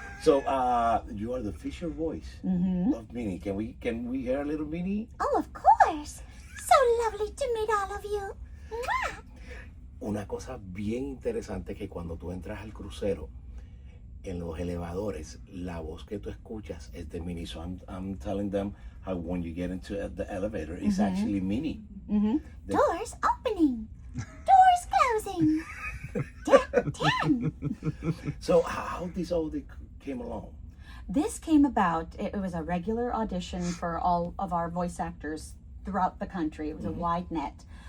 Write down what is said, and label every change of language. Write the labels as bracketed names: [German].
[English] So, you are the official voice of Minnie. Can we hear a little Minnie? Oh, of course. So lovely to meet all of you. Mwah. [Spanish] Una cosa bien interesante es que cuando tú entras al crucero, en los elevadores, la voz que tú escuchas es de Minnie. [English] So I'm telling them how when you get into the elevator, it's actually Minnie. Doors opening. Doors closing. 10. So how this all came along? This came about, it was a regular audition for all of our voice actors throughout the country. It was a wide net.